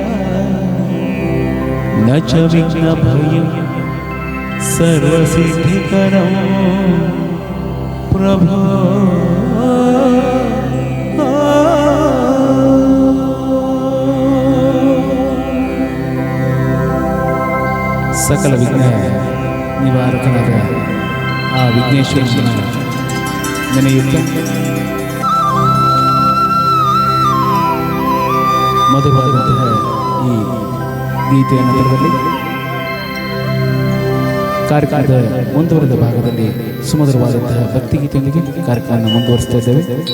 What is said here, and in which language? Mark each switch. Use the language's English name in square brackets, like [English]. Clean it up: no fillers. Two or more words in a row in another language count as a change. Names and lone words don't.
[Sanskrit] न च विघ्नभयं सर्वसिद्धिकरं प्रभो सकल विघ्न निवारकनाದ [Kannada] ಆ ವಿಘ್ನೇಶ್ವರನ ನೆನೆಯುತ್ತ ಮಧುರವಾದಂತಹ ಈ ಗೀತೆಯ ನಂತರದಲ್ಲಿ ಕಾರ್ಯಕ್ರಮದ ಮುಂದುವರೆದ ಭಾಗದಲ್ಲಿ ಸುಮಧುರವಾದಂತಹ ಭಕ್ತಿಗೀತೆಯೊಂದಿಗೆ ಕಾರ್ಯಕ್ರಮವನ್ನು ಮುಂದುವರಿಸ್ತಾ ಇದ್ದೇವೆ.